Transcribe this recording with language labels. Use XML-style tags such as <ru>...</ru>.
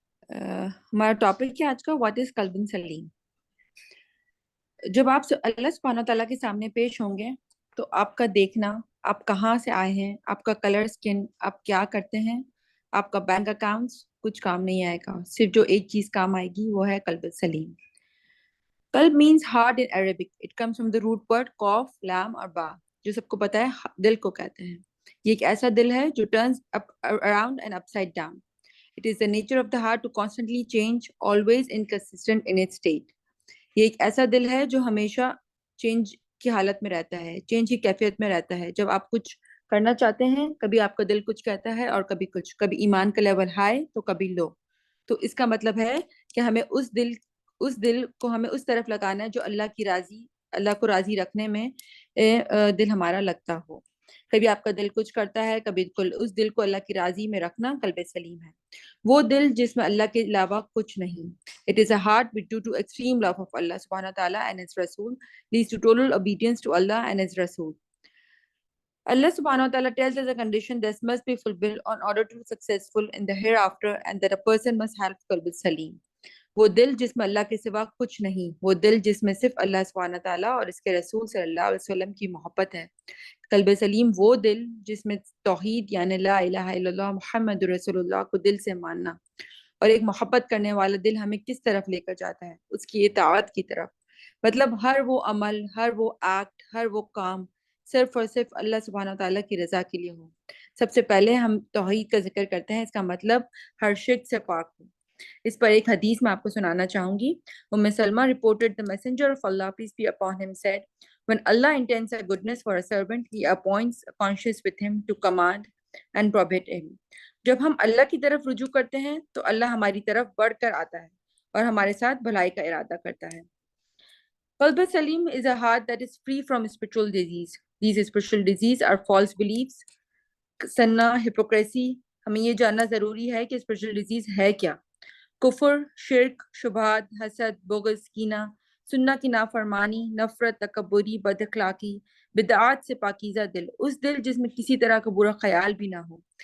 <ur>ہمارا ٹاپک ہے آج کا</ur> <en>what is</en> <ur>قلب سلیم. جب آپ اللہ سبحانہ تعالیٰ کے سامنے پیش ہوں گے تو آپ کا دیکھنا, آپ کہاں سے آئے ہیں, آپ کا کلر سکن, آپ کیا کرتے ہیں, آپ کا بینک اکاؤنٹس کچھ کام نہیں آئے گا. صرف جو ایک چیز کام آئے گی وہ ہے قلب سلیم. قلب</ur> <en>Means heart in Arabic. It comes from the root word</en> <ur>قوف لام اور با, جو سب کو پتہ ہے دل کو کہتے ہیں. یہ ایک ایسا دل ہے جو</ur> <en>Turns around and upside down. It is the nature of the heart to constantly change, always inconsistent in its state.</en> <ur>یہ ایک ایسا دل ہے جو ہمیشہ چینج کی حالت میں رہتا ہے, چینج کی کیفیت میں رہتا ہے. جب آپ کچھ کرنا چاہتے ہیں کبھی آپ کا دل کچھ کہتا ہے اور کبھی کچھ, کبھی ایمان کا لیول ہائی تو کبھی لو. تو اس کا مطلب ہے کہ ہمیں اس دل کو ہمیں اس طرف لگانا ہے جو اللہ کو راضی رکھنے میں دل ہمارا لگتا ہو. کبھی آپ کا دل کچھ کرتا ہے, کبھی اس دل کو اللہ کی راضی میں رکھنا قلب سلیم ہے. وہ دل جس میں اللہ کے علاوہ کچھ نہیں.</ur> <en>It is a heart which due to extreme love of Allah subhanahu wa ta'ala and His Rasul leads to total obedience to Allah and His Rasul. Allah subhanahu wa ta'ala tells us a condition that must be fulfilled in order to be successful in the hereafter, and that a person must have qalb salim.</en> <ur>وہ دل جس میں اللہ کے سوا کچھ نہیں, وہ دل جس میں صرف اللہ سبحانہ تعالیٰ اور اس کے رسول صلی اللہ علیہ وسلم کی محبت ہے. قلب سلیم وہ دل جس میں توحید یعنی لا الہ الا اللہ محمد رسول اللہ کو دل سے ماننا, اور ایک محبت کرنے والا دل ہمیں کس طرف لے کر جاتا ہے, اس کی اطاعت کی طرف. مطلب ہر وہ عمل, ہر وہ ایکٹ, ہر وہ کام صرف اور صرف اللہ سبحانہ تعالیٰ کی رضا کے لیے ہو. سب سے پہلے ہم توحید کا ذکر کرتے ہیں, اس کا مطلب ہر شرک سے پاک ہو. اس پر ایک حدیث میں آپ کو سنانا چاہوں گی.</ur> <en>ام سلمہ reported the messenger of Allah peace be upon him said, when Allah intends a goodness for a servant, he appoints a conscience with him to command and prohibit him.</en> <ur>جب ہم اللہ کی طرف رجوع کرتے ہیں تو اللہ ہماری طرف بڑھ کر آتا ہے اور ہمارے ساتھ بھلائی کا ارادہ کرتا ہے.</ur> <en>قلب سلیم is a heart that is free from spiritual disease. These spiritual disease are false beliefs, سننا, hypocrisy.</en> <ur>ہمیں یہ جاننا ضروری ہے کہ</ur> <en>spiritual disease</en> <ur>ہے کیا. کفر, شرک, شبہات, حسد, بغض, کینہ, سننا کی نافرمانی, نفرت, تکبری, بد اخلاقی, بدعات سے پاکیزہ دل, اس دل جس میں کسی طرح کا برا خیال بھی نہ ہو.</ur>